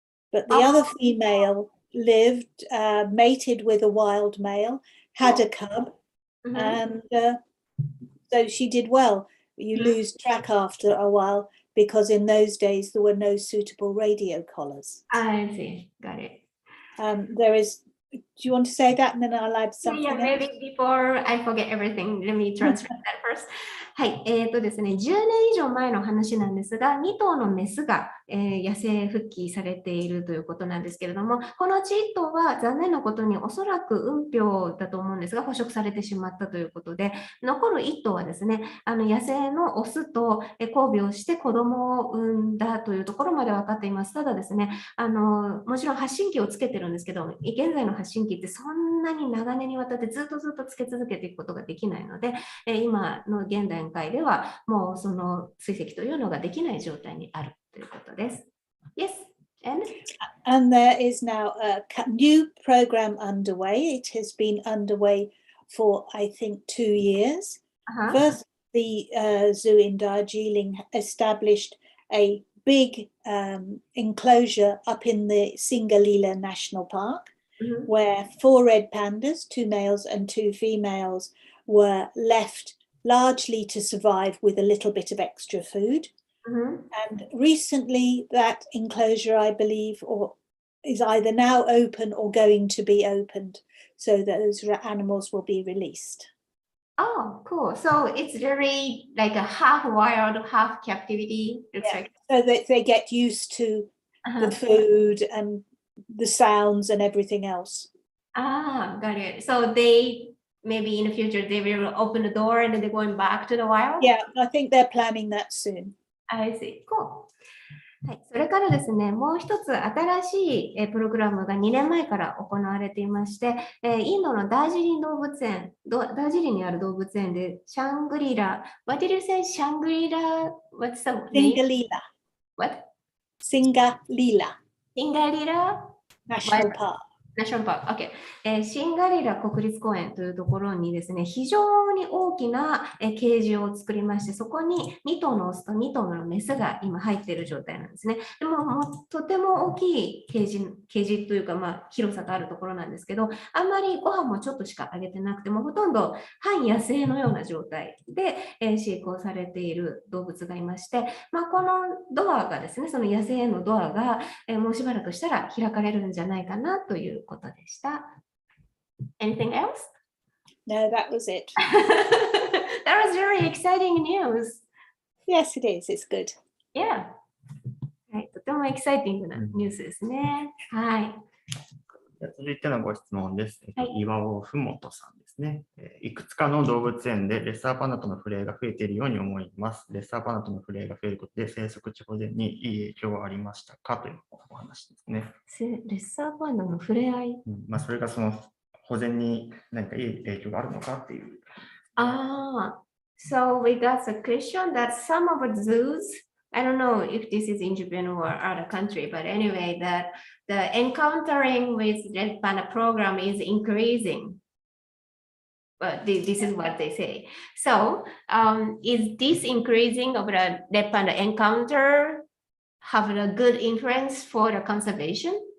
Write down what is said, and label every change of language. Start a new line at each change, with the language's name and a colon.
English: But the other female lived, mated with a wild male, had a cub, and so she did well. You lose track after a while because in those days there were no suitable radio collars. I see. Got it. There is, do you want to say that and then I'll add something Yeah, maybe before I forget everything, let me translate that first.
Japanese: はい、ですね、10年以上前の話なんですが、2頭のメスが、野生復帰されているということなんですけれども、このうち1頭は残念なことにおそらく運病だと思うんですが、捕食されてしまったということで、残る1頭はですね、野生のオスと交尾をして子供を産んだというところまで分かっています。ただですね、もちろん発信機をつけてるんですけど、現在の発信機ってそんなに長年にわたってずっとつけ続けていくことができないので、今の現段階ではもうその追跡というのができない状態にあるということです。
English: Yes, and there is now a new program underway. It has been underway for, I think, 2 years. First, the zoo in Darjeeling established a big enclosure up in the Singalila National Park, where 4 red pandas, 2 males and 2 females, were left largely to survive with a little bit of extra food. And recently that enclosure, I believe, is either now open or going to be opened, so that those animals will be released. Oh, cool. So it's very like a half wild, half captivity. Like... So that they get used to the food and the sounds and everything else. Got it. So they maybe in the future they will open the door and then they're going back to the wild? Yeah, I think they're planning that soon. I see. Cool.
Japanese: はい、それからですね、もう一つ新しいプログラムが2年前から行われていまして、インドのダージリン動物園、ダージリンにある動物園でシャングリラ、
English: What did you say? シャングリラ What's the name? Singalila. What? Singalila. Singalila? National Park.
Japanese: ナショナルパーク、OK。シンガリラ国立公園というところにですね、非常に大きなケージを作りまして、そこに2頭のオスと2頭のメスが今入っている状態なんですね。でも、とても大きいケージというか、広さがあるところなんですけど、あんまりご飯もちょっとしかあげてなくても、ほとんど半野生のような状態で、飼育をされている動物がいまして、このドアがですね、その野生へのドアが、もうしばらくしたら開かれるんじゃないかなということでした。
English: Anything else? No, that was it. That was very exciting news. Yes, it is. It's good. Yeah.
Japanese: はい、とてもエキサイティングなニュースですね。はい。続いてのご質問です。岩尾ふもとさんですね。いくつかの動物園でレッサーパンダとの触れ合いが増えているように思います。レッサーパンダとの触れ合いが増えることで生息地保全にいい影響はありましたかというお話ですね。レッサーパンダの触れ合い、それがその保全に何かいい影響があるのかっていう。
English: So we got a question that some of the zoos, I don't know if this is in Japan or other country, but anyway, that the encountering with red panda program is increasing. But this is what they say. So is this increasing of the red panda encounter have a good influence for the conservation?